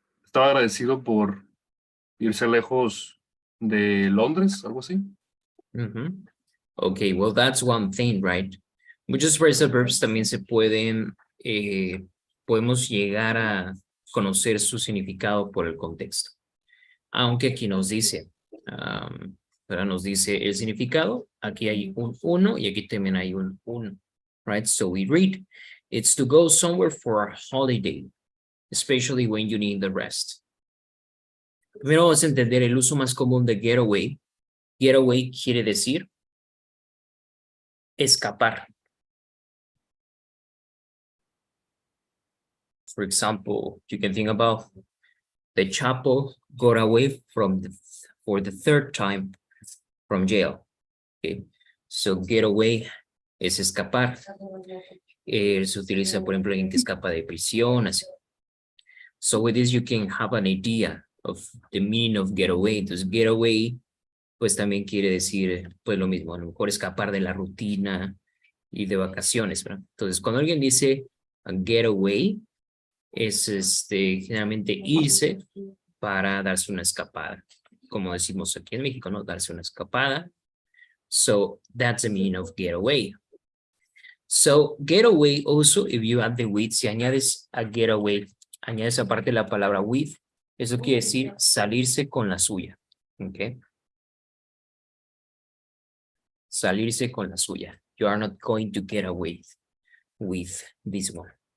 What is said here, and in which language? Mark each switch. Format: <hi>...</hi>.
<es>Estaba agradecido por irse lejos de Londres, algo así. Mhm.</es> <en>Okay, well, that's one thing, right?</en> <es>Muchos phrasal verbs también se pueden, podemos llegar a conocer su significado por el contexto. Aunque aquí nos dice, pero nos dice el significado, aquí hay un uno y aquí también hay un uno,</es> <en>right? So we read, it's to go somewhere for a holiday, especially when you need the rest.</en> <es>Primero vamos a entender el uso más común de getaway. Getaway quiere decir escapar.</es> <en>For example, you can think about the Chapo got away from for the third time from jail. Okay, so get away</en> <es>es escapar. Se utiliza, por ejemplo, alguien que escapa de prisión, así.</es> <en>So with this, you can have an idea of the meaning of get away.</en> <es>Entonces,</es> <en>get away,</en> <es>pues también quiere decir, pues lo mismo, a lo mejor escapar de la rutina y de vacaciones, ¿verdad? Entonces, cuando alguien dice</es> <en>get away,</en> <es>es generalmente irse para darse una escapada, como decimos aquí en México, ¿no? Darse una escapada.</es> <en>So that's the meaning of get away. So get away also, if you add the with,</en> <es>si añades a get away, añades aparte la palabra with, eso quiere decir salirse con la suya.</es> <en>Okay.</en> <es>Salirse con la suya.</es> <en>You are not going to get away with this one.</en>